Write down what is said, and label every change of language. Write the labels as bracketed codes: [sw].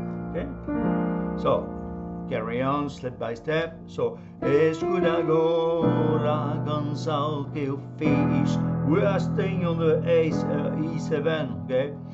[en] Okay, so carry on step by step. [pt] So escuta agora a canção que eu fiz. [en] We are staying on the E7, okay?